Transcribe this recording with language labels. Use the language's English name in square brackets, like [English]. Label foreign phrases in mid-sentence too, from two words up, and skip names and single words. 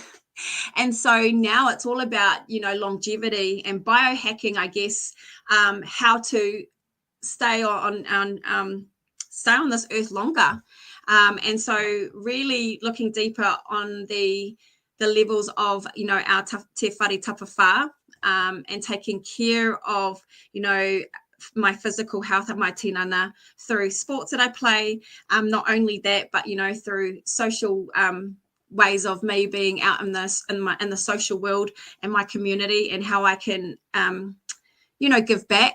[English] And so now it's all about, longevity and biohacking, I guess, how to stay on this earth longer. And so really looking deeper on the levels of, our [Māori] te whare tapawha, [English] and taking care of, my physical health and my tinana through sports that I play. Not only that, but, through social ways of me being out in the social world and my community, and how I can, give back.